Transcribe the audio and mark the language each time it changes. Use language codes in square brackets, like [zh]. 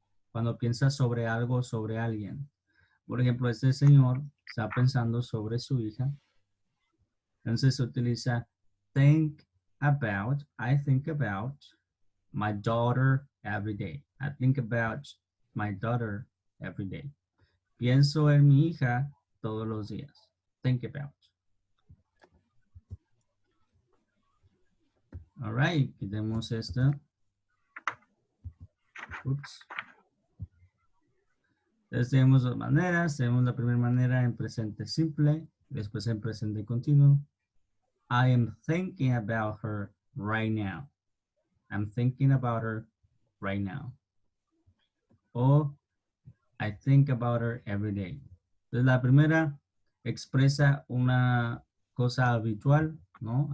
[es] Cuando piensas sobre algo, sobre alguien. Por ejemplo, este señor está pensando sobre su hija. Entonces se utiliza [en] think about, I think about my daughter every day. I think about my daughter every day. [es] Pienso en mi hija todos los días. Think about. [en] All right, [es] quitemos esto. Oops. Entonces tenemos dos maneras. Tenemos la primera manera en presente simple, después en presente continuo. [en] I am thinking about her right now. I'm thinking about her right now. O I think about her every day. [es] Entonces la primera expresa una cosa habitual, ¿no?